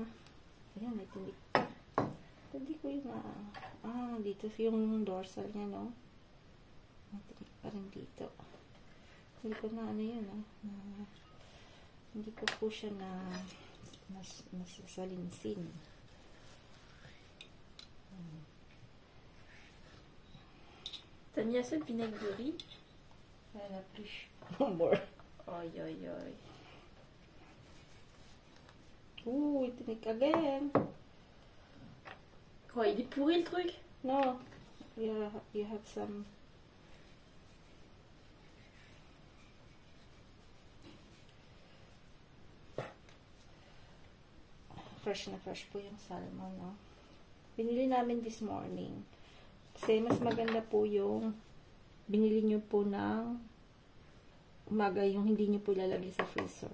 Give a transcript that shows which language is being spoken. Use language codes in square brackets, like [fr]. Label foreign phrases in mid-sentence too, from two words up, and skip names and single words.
[tl] Ayan, may tinik. Hindi ko yung, dito yung dorsal niya, no? May tinik pa rin dito. Hindi ko na, ano yun, hindi ko po siya nasasalinsin. [fr] T'as mis assez de vinaigre de riz? Elle a plus. More. Aïe, aïe, aïe. [tl] Ooh, tinik again. [fr] Quoi, il est pourri le truc? [en] No, you have some. [tl] Fresh na fresh po yung salmon, no? Binili namin [en] this morning. [tl] Kasi mas maganda po yung binili nyo po ng umaga, yung hindi nyo po ilalagay sa freezer.